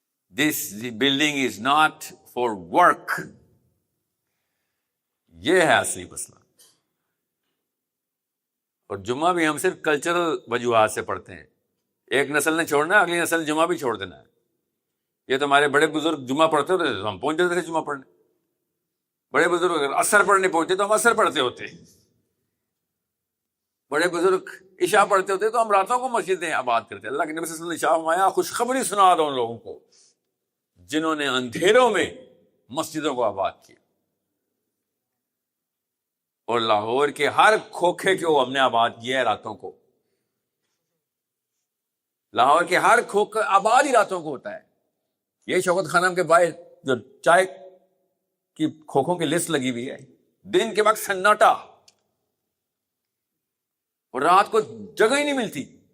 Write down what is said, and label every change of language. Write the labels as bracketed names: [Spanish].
[English] This building is not for work. [Urdu] یہ ہے اصلی مسئلہ. اور جمعہ بھی ہم صرف کلچرل وجوہات سے پڑھتے ہیں. ایک نسل نے چھوڑنا ہے، اگلی نسل نے جمعہ بھی چھوڑ دینا ہے. یہ تو ہمارے بڑے بزرگ جمعہ پڑھتے ہوتے تو ہم پہنچ جاتے تھے جمعہ پڑھنے. بڑے بزرگ اگر عصر پڑھنے پہنچتے تو ہم عصر پڑھتے ہوتے. بڑے بزرگ عشاء پڑھتے ہوتے تو ہم راتوں کو مسجدیں آباد کرتے. اللہ کے نبی صلی اللہ علیہ وسلم نے شاہ فرمایا خوشخبری سنا دو ان لوگوں کو جنہوں نے اندھیروں میں مسجدوں کو آباد کیا. اور لاہور کے ہر کھوکھے کو ہم نے آباد کیا ہے راتوں کو. لاہور کے ہر کھوکھا آباد ہی راتوں کو ہوتا ہے. یہ شوکت خانم کے باہر جو چائے کی کھوکھوں کی لسٹ لگی ہوئی ہے، دن کے وقت سناٹا اور رات کو جگہ ہی نہیں ملتی.